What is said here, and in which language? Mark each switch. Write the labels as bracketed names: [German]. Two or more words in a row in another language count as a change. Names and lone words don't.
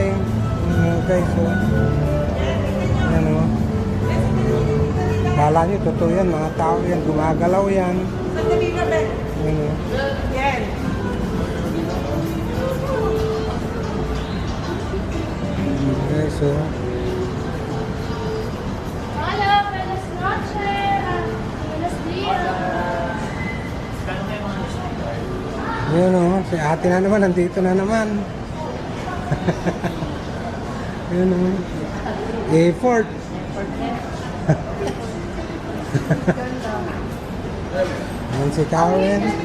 [Filipino] Guys, oh. Yan, oh. Kala nyo, totoo yan. Mga tao yan. Gumagalaw yan. Yan, oh. Guys, oh. [Spanish] Hola, buenas noches. Buenos días. [Filipino] Yun, oh. Si ate na naman. Nandito na naman. Yun, oh. Effort. Yan si Karen.